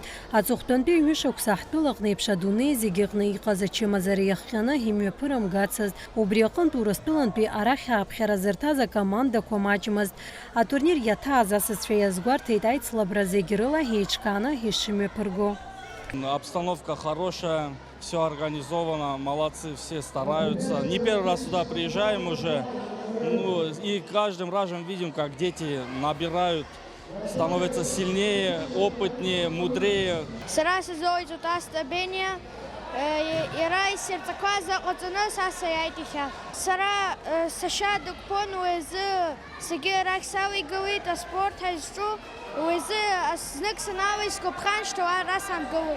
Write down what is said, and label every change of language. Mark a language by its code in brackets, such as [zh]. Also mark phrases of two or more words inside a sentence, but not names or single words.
[ab] Аҵыхәтәантәи ҩышықәса ҳтәылаҟны еиԥш адунеи зегьы ыҟны иҟаз ачымазара иахҟьаны имҩаԥырымгацызт. Убри аҟынтә Урыстәылантәи арахь ааԥхьара зырҭаз акомандақәа маҷмызт. Атурнир иаҭааз асасцәа иазгәарҭеит аицлабра зегь рыла еиҿкааны ишымҩаԥырго. [ru] Обстановка хорошая, все организовано, молодцы, все стараются. Не первый раз сюда приезжаем уже, и каждым разом видим, как дети набирают, становятся сильнее, опытнее, мудрее. [ab] Иара исырҵақәа заҟаҵаны са сааит иахьа. Сара сашьа дықәԥон, уи азы зегьы арахь салигауеит аспорт ҳазҿу. Уи азы знык санала сгәаԥхан шьҭа ара самгылоит.